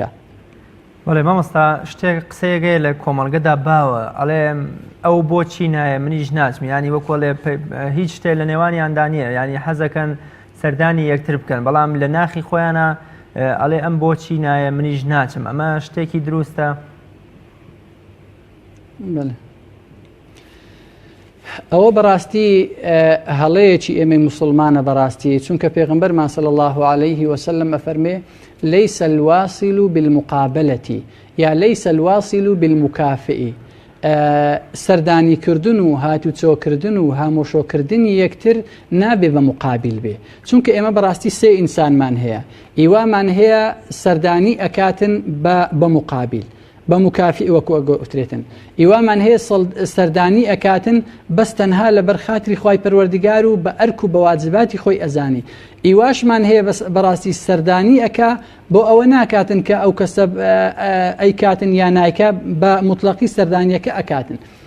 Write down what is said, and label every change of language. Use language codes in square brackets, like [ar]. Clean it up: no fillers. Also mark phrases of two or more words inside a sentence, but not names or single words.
[ckb] وەڵێ مامۆستا شتێک قسەیەگەیە لە کۆمەڵگەدا باوە ئەڵێ ئەو بۆچی نایە منیش ناچم ینی وەکۆڵێ هیچ شتێک لە نێوانیاندا نییە ینی حەزەکەن سەردانی یەکتر بکەن بەڵام لە ناخی خۆیانە ئەڵێ ئەم بۆچی نایە منیش ناچم ئەمە شتێکی دروستە. ئەوە بەڕاستی هەڵەیەکی ئێمەی موسڵمانە بەڕاستی چونکە پێغمبەرمان [ar] صلی الله عليه وسلم [ckb] ئەفەرمێ [ar] ليس الواصل بالمقابلة [ckb] یا [ar] ليس الواصل بالمكافئ [ckb] سەردانی کردن و هاتوچۆکردن و هامۆشۆکردنی یەکتر نابێ بە مقابل بێ چونکە ئێمە بەڕاستی سێ ئینسانمان هەیە ئیوامان هەیە سەردانی ئەکاتن بە مقابل بە مکافی وەکو ئەگوترێتن ئیوامان هەیە سەردانی ئەکاتن بەس تەنها لە بەرخاتری خوای پەروەردگار و بە ئەرک و بە واجباتی خۆی ئەزانی ئیواشمان هەیە بەڕاستی سەردانی ئەکا بۆ ئەوە ناکاتن کە ئەو کەسە ئەیکاتن یا نایکە بە مطلقی سەردانیەکە ئەکاتن